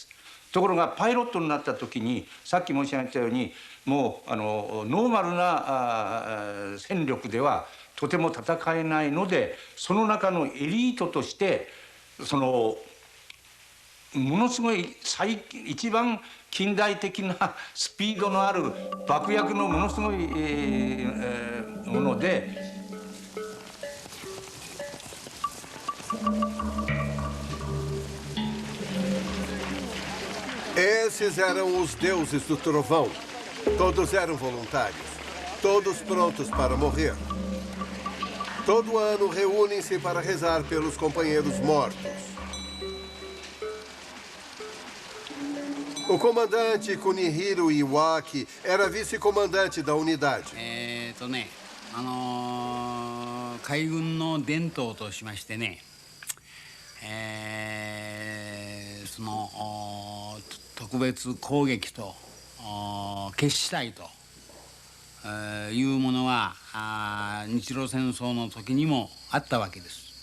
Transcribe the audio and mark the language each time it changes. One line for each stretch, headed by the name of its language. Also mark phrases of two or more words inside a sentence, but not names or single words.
Japanese: ところがパイロットになった時にさっき申し上げたようにもうノーマルな戦力ではとても戦えないのでその中のエリートとしてそのものすごい一番近代的なスピードのある爆薬のものすごい、もので。
Portuguese: Esses eram os deuses do trovão. Todos eram voluntários, todos prontos para morrer. Todo ano reúnem-se para rezar pelos companheiros mortos. O comandante Kunihiro Iwaki era vice-comandante da unidade.
Japanese: 海軍の伝統としましてね、その特別攻撃と決死隊というものは日露戦争の時にもあったわけです。